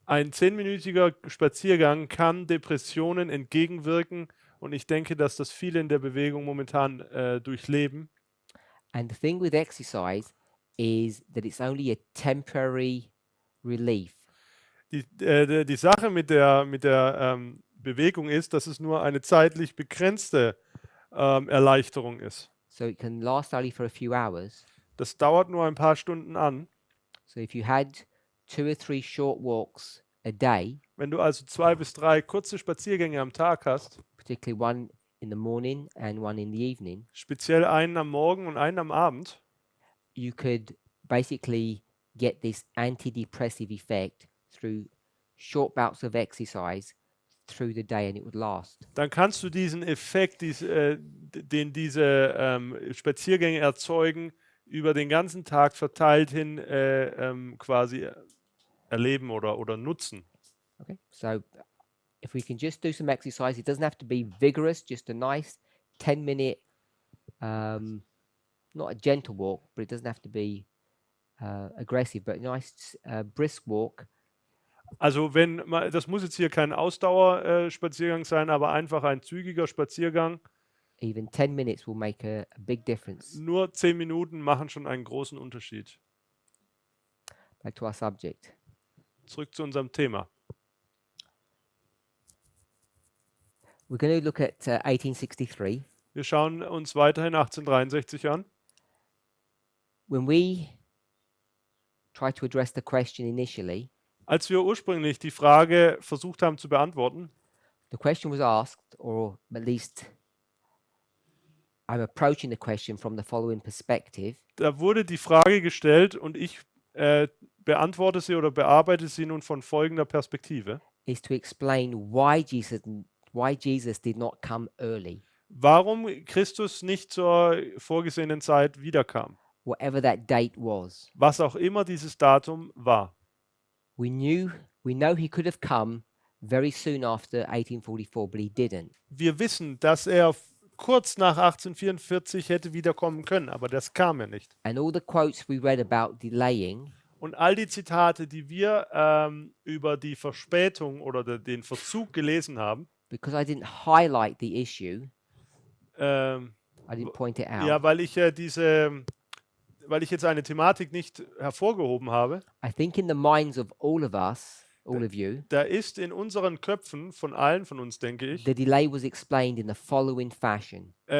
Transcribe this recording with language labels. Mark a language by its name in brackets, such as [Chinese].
[German] Ein 10-minütiger Spaziergang kann Depressionen entgegenwirken und ich denke, dass das viele in der Bewegung momentan durchleben. [English] And the thing with exercise is that it's only a temporary relief. [German] Die Sache mit der Bewegung ist, dass es nur eine zeitlich begrenzte Erleichterung ist. [English] So it can last only for a few hours. [German] Das dauert nur ein paar Stunden an. [English] So if you had 2 or 3 short walks a day, [German] Wenn du also 2 bis 3 kurze Spaziergänge am Tag hast, [English] particularly one in the morning and one in the evening, [German] speziell einen am Morgen und einen am Abend, [English] you could basically get this antidepressive effect through short bouts of exercise through the day, and it would last. [German] dann kannst du diesen Effekt, den diese Spaziergänge erzeugen, über den ganzen Tag verteilt hin quasi erleben oder nutzen. [English] Okay, so if we can just do some exercise, it doesn't have to be vigorous, just a nice 10-minute, not a gentle walk, but it doesn't have to be aggressive, but a nice brisk walk. [German] Also das muss jetzt hier kein Ausdauerspaziergang sein, aber einfach ein zügiger Spaziergang. [English] Even 10 minutes will make a big difference. [German] Nur 10 Minuten machen schon einen großen Unterschied. [English] Back to our subject. [German] Zurück zu unserem Thema. [English] We're going to look at 1863. [German] Wir schauen uns weiterhin 1863 an. [English] When we tried to address the question initially, [German] Als wir ursprünglich die Frage versucht haben zu beantworten, [English] the question was asked, or at least I'm approaching the question from the following perspective. [German] da wurde die Frage gestellt und ich beantworte sie oder bearbeite sie nun von folgender Perspektive. [English] Is to explain why Jesus did not come early, [German] Warum Christus nicht zur vorgesehenen Zeit wiederkam, [English] whatever that date was. [German] was auch immer dieses Datum war. [English] We know he could have come very soon after 1844, but he didn't. [German] Wir wissen, dass er kurz nach 1844 hätte wiederkommen können, aber das kam ja nicht. [English] And all the quotes we read about delaying [German] Und all die Zitate, die wir über die Verspätung oder den Verzug gelesen haben, [English] because I didn't highlight the issue, ähm, I didn't point it out. [German] ja, weil ich jetzt eine Thematik nicht hervorgehoben habe, [English] I think in the minds of all of us, all of you, [German] da ist in unseren Köpfen von allen von uns, denke ich, [English] the delay was explained in the following fashion.